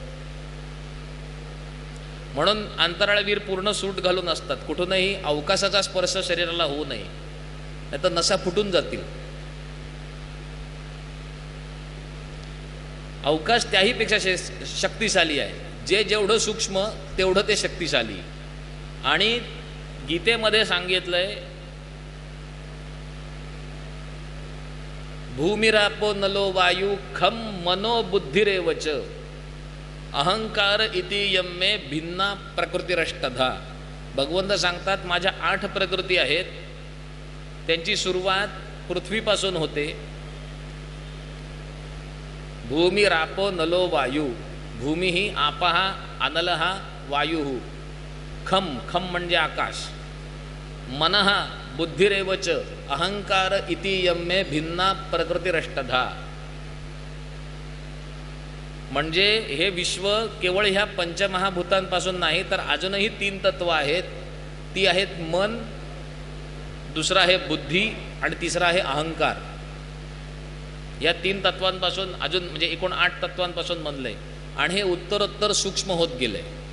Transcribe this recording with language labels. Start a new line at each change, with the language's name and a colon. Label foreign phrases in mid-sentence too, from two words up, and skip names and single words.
Marathi: म्हणून अंतराळवीर पूर्ण सूट घालून असतात, कुठूनही अवकाशाचा स्पर्श शरीराला होऊ नये, नाही तर नसा फुटून जातील. अवकाश त्याहीपेक्षा शक्तिशाली आहे. जे जेवढं सूक्ष्म तेवढं ते शक्तिशाली. आणि गीतेमध्ये सांगितलंय,
Sanskrit: भूमिरापो नलो वायू खम मनो बुद्धिरेवच अहंकार इति यम्मे भिन्ना प्रकृतिरष्टधा.
Marathi: भगवंत सांगतात माझ्या 8 प्रकृती आहेत, त्यांची सुरुवात पृथ्वीपासून होते.
Sanskrit: भूमिरापो नलो वायू, भूमी ही आपः अनलः वायू, खम खम
Marathi: म्हणजे आकाश,
Sanskrit: मनः बुद्धिरेवच अहंकार इति यम्मे भिन्ना प्रकृतिरष्टधा.
Marathi: म्हणजे हे विश्व केवळ ह्या पंचमहाभूतांपासून नाही तर अजूनही 3 तत्व आहेत. ती आहेत मन, दुसरा आहे बुद्धी आणि तिसरा आहे अहंकार. या 3 तत्वांपासून अजून म्हणजे एकूण 8 तत्वांपासून बनलंय आणि हे उत्तरोत्तर सूक्ष्म होत गेलंय.